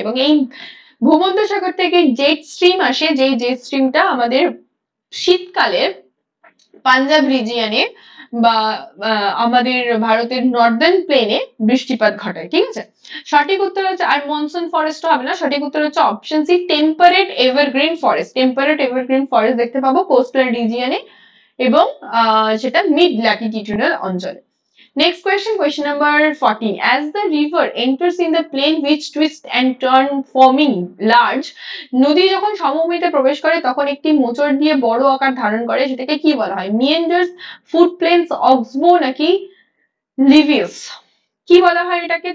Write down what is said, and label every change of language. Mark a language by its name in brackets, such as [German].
[Bangla] এবং এই ভূমধ্যসাগর থেকে জেট স্ট্রিম আসে, যেই জেট স্ট্রিমটা আমাদের শীতকালে পাঞ্জাব রিজিয়নে বা আমাদের ভারতের নর্দার্ন প্লেনে বৃষ্টিপাত ঘটায়, ঠিক আছে। সঠিক উত্তর হচ্ছে, আর মনসুন ফরেস্ট হবে না, সঠিক উত্তর হচ্ছে option C, temperate evergreen forest. Temperate evergreen forest দেখতে পাবো কোস্টাল রিজিয়নে এবং সেটা মিড ল্যাটিটিউডাল অঞ্চলে। [English] Next question, question number 14. As the river enters in the plain which twists and turn forming large, [Bangla] নদী যখন সমভূমিতে প্রবেশ করে তখন একটি মোচড় দিয়ে বড় আকার ধারণ করে, সেটাকে কি বলা হয়? [English] meanders, foot plains, oxbow নাকি levees? [Bangla] কি বলা হয় এটাকে?